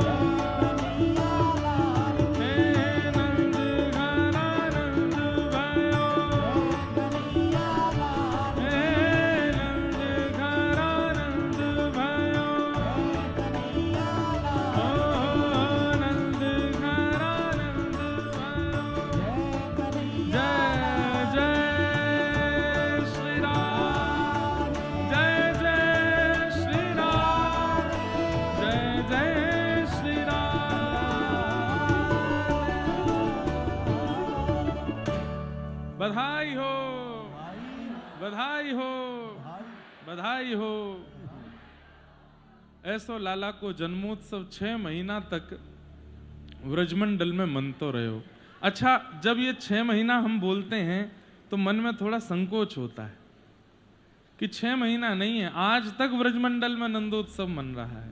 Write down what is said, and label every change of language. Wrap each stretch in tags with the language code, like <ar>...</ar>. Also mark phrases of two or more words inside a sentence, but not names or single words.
<bra>हे नंद घरा नंद भयो, हे नंद घरा नंद भयो, ओ नंद घरा नंद भयो।</bra> <hi>जय जय श्री राम, जय जय श्री राम, जय जय श्री राम। बधाई हो, बधाई हो, बधाई हो।</hi> <bra>ऐसो लाला को जन्मोत्सव 6 महीना तक व्रजमंडल में मनते रहे हो।</bra> <hi>अच्छा, जब ये 6 महीना हम बोलते हैं तो मन में थोड़ा संकोच होता है कि 6 महीना नहीं है, आज तक व्रजमंडल में नंदोत्सव मन रहा है।</hi>